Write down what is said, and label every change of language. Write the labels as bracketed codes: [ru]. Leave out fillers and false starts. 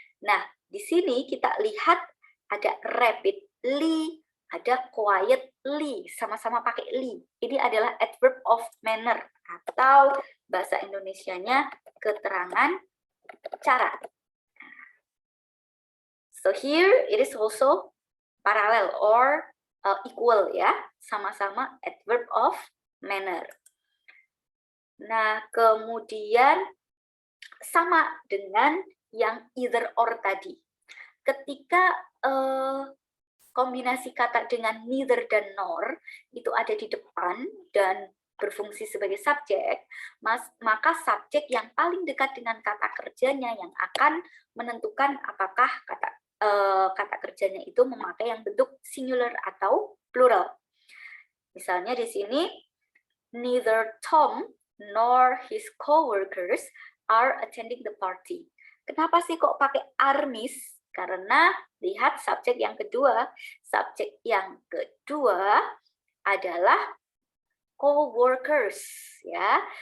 [id] Nah, di sini kita lihat ada rapidly, ada quietly, sama-sama pakai li. Ini adalah adverb of manner atau bahasa Indonesianya keterangan cara. [en] So here it is also parallel or equal [id] ya, sama-sama [en] adverb of manner. [id] Nah, kemudian sama dengan yang either or tadi. Ketika kombinasi kata dengan neither dan nor itu ada di depan dan berfungsi sebagai subjek, maka subjek yang paling dekat dengan kata kerjanya yang akan menentukan apakah kata kerjanya itu memakai yang bentuk singular atau plural. Misalnya di sini, [en] neither Tom nor his coworkers are attending the party. [id] Kenapa sih kok pakai are miss? Karena lihat subjek yang kedua. Subjek yang kedua adalah coworkers ya.